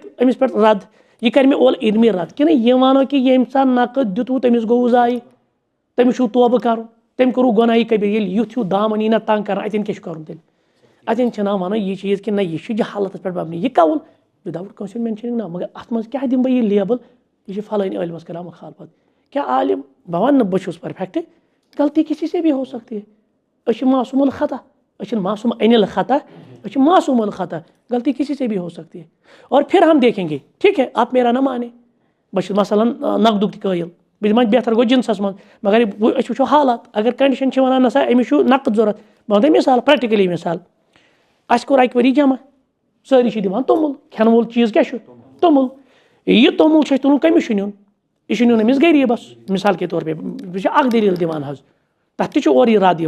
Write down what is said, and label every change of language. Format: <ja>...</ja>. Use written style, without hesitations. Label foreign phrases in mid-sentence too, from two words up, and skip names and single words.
<ks>أمِس پٮ۪ٹھ رد یہِ کرِ مےٚ اولہٕ علمی رد کِنہٕ یہِ وَنو کہِ ییٚمہِ ساتہٕ نقد دیُتوٕ تٔمِس گوٚوُ ضایہِ تٔمِس چھُو توبہٕ کَرُن تٔمۍ کوٚروٕ گۄناہی کبیٖر ییٚلہِ یُتھ ہیوٗ دامن یی نہ تنگ کران اَتٮ۪ن کیٛاہ چھُ کرُن تیٚلہِ اَتٮ۪ن چھِنہ وَنان یہِ چیٖز کہِ نہ یہِ چھُ جہالتس پٮ۪ٹھ مبنی یہِ کَوُل وِدآوُٹ کٲنٛسہِ ہُنٛد مینشنِنٛگ نہ مگر اَتھ منٛز کیٛاہ دِمہٕ بہٕ یہِ لیبل یہِ چھُ فلٲنۍ عٲلمس کران مُخالفت کیٛاہ عالِم بہٕ وَنہٕ نہٕ بہٕ چھُس پٔرفیکٹ</ks> <ur>غلطی کسی سے بھی ہو سکتی ہے</ur> <ks>أسۍ چھِ</ks> <ar>معصوٗم الخطا</ar> <ks>أسۍ چھِنہٕ</ks> <ar>معصوٗم عن الخطا</ar> <ks>أسۍ چھِ</ks> <ar>معصوٗم الخطا</ar> <ur>غلطی کسی سے بھی ہو سکتی ہے اور پھر ہم دیکھیں گے ٹھیک ہے آپ میرا نہ مانے</ur> <ks>بہٕ چھُس مثلاً نقدُک تہِ قٲیل بہٕ دِمہٕ بہتر گوٚو جِنسس منٛز مگر أسۍ وٕچھو حالات اگر کنڈِشن چھِ وَنان نہ سا أمِس چھُ نقد ضوٚرتھ بہٕ وَنہٕ تۄہہِ مِثال پریکٹِکلی مِثال اَسہِ کوٚر اَکہِ ؤری جمع سٲری چھِ دِوان توٚمُل کھٮ۪نہٕ وول چیٖز کیٛاہ چھُ توٚمُل یہِ توٚمُل چھُ اَسہِ تُلُن کٔمِس چھُ نیُن یہِ چھُ نیُن أمِس غریٖبس</ks> <ur>مِثال کے طور پے</ur> <ks>یہِ چھِ اکھ دٔلیٖل دِوان حظ تَتھ تہِ چھُ اورٕ یہِ رد</ks>